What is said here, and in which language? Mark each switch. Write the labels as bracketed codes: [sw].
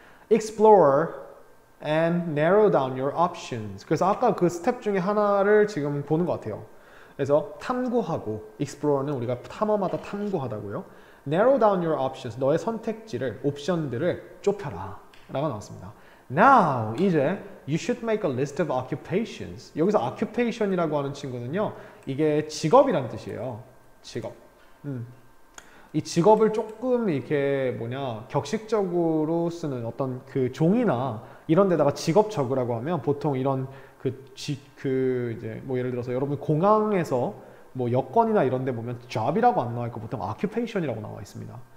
[en] Explore and narrow down your options. [ko] 그래서 아까 그 스텝 중에 하나를 지금 보는 것 같아요. 그래서 탐구하고, explore는 우리가 탐험하다, 탐구하다고요. [en] narrow down your options. [ko] 너의 선택지를, 옵션들을 좁혀라 라고 나왔습니다. [en] Now, 이제 you should make a list of occupations. [ko] 여기서 occupation이라고 하는 친구는요, 이게 직업이란 뜻이에요. 직업. 이 직업을 조금 이렇게 격식적으로 쓰는 어떤 그 종이나 이런 데다가 직업 적으라고 하면 보통 이런 이제 예를 들어서 여러분 공항에서 여권이나 이런 데 보면 job이라고 안 나와 있고 보통 occupation이라고 나와 있습니다.